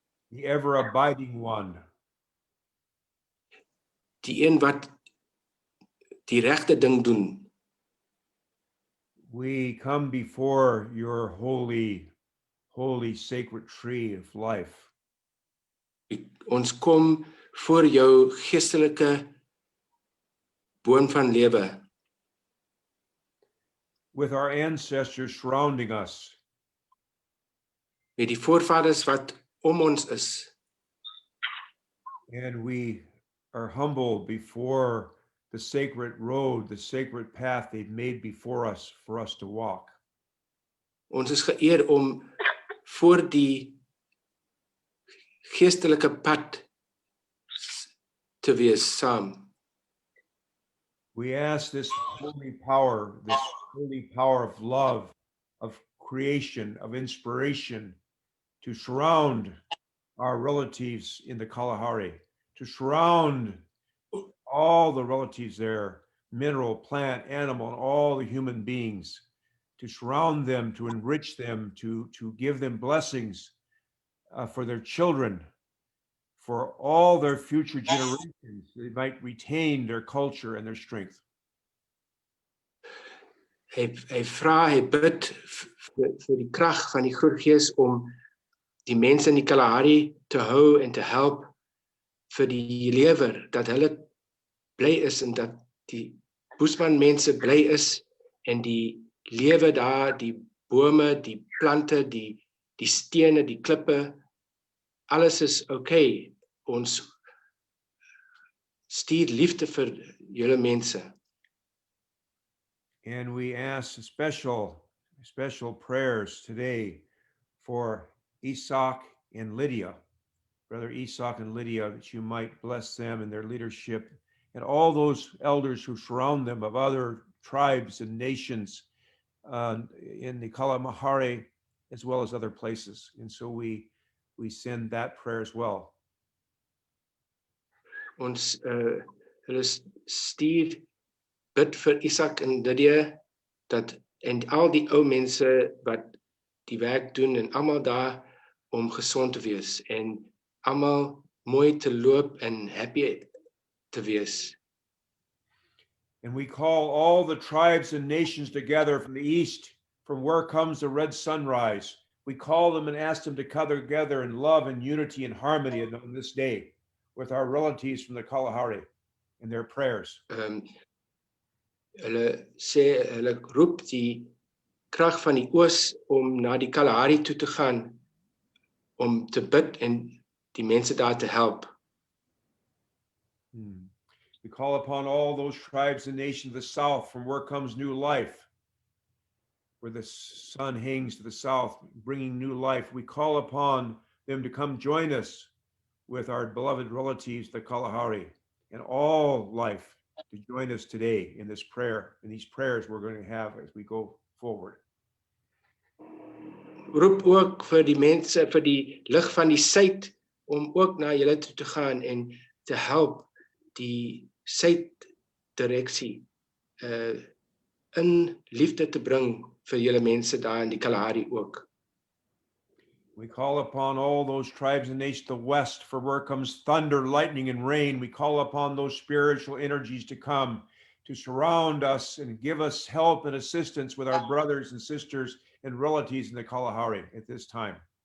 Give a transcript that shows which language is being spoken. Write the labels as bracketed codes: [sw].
[en] The ever abiding one. [af] Die een wat die regte ding doen. [en] We come before your holy sacred tree of life. [af] Ons kom voor jou geestelike boom van lewe. [en] With our ancestors surrounding us. [af] Met die voorvaders wat ons is. [en] And we are humbled before the sacred road, the sacred path they've made before us for us to walk. [af] Ons is geëer om voor die geestelike pad te wees saam. [en] We ask this holy power of love, of creation, of inspiration, to surround our relatives in the Kalahari, to surround all the relatives there, mineral, plant, animal, and all the human beings, to surround them, to enrich them, to give them blessings for their children, for all their future generations. They might retain their culture and their strength. [af] Hy vra, hy bid vir die krag van die Groot Gees om die mense in die Kalahari te hou en te help vir die lewer, dat hulle bly is en dat die Bushman mense bly is en die lewe daar, die bome, die plante, die stene, die klippe, alles is okay. Ons stuur liefde vir julle mense. [en] And we ask special prayers today for Izak and Lydia, Brother Izak and Lydia, that you might bless them and their leadership and all those elders who surround them of other tribes and nations in the Kalahari as well as other places. And so we send that prayer as well. [af] Ons hulle stuur bid vir Izak en Lydia dat en al die ou mense wat die werk doen en almal daar om gesond te wees en almal mooi te loop en happy te wees. [en] And we call all the tribes and nations together from the east, from where comes the red sunrise. We call them and ask them to come together in love and unity and harmony on this day with our relatives from the Kalahari and their prayers. [af] Hulle sê, hulle roep die krag van die oos om na die Kalahari toe te gaan om te bid en die mense daar te help. [en] We call upon all those tribes and nations of the south from where comes new life, where the sun hangs to the south, bringing new life. We call upon them to come join us with our beloved relatives, the Kalahari, and all life to join us today in this prayer, in these prayers we're going to have as we go forward. [af] Roep ook vir die mense, vir die lig van die suid, om ook na julle toe te gaan en te help die suiddireksie in liefde te bring vir julle mense daar in die Kalahari ook. [en] We call upon all those tribes and nations to the west, for where comes thunder, lightning, and rain. We call upon those spiritual energies to come to surround us and give us help and assistance with our brothers and sisters and relatives in the Kalahari at this time.